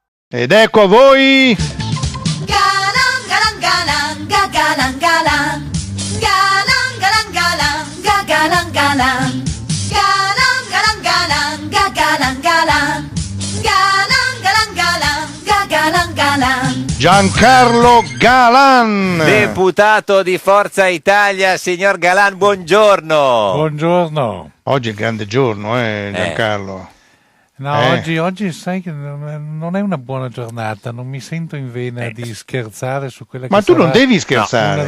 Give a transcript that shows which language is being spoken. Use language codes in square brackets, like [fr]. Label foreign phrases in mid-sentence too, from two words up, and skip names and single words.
[it] Ed ecco a voi Galan, galan, galan, galan, galan. Galan, galan, galan, galan, galan. Galan, galan, galan, galan, galan. Galan, galan, galan, galan, galan. Giancarlo Galan, Deputato di Forza Italia, signor Galan, buongiorno. Buongiorno. oggi è il grande giorno, Giancarlo. No, oggi sai che non è una buona giornata, non mi sento in vena di scherzare su quella che Ma tu sarà non devi una scherzare.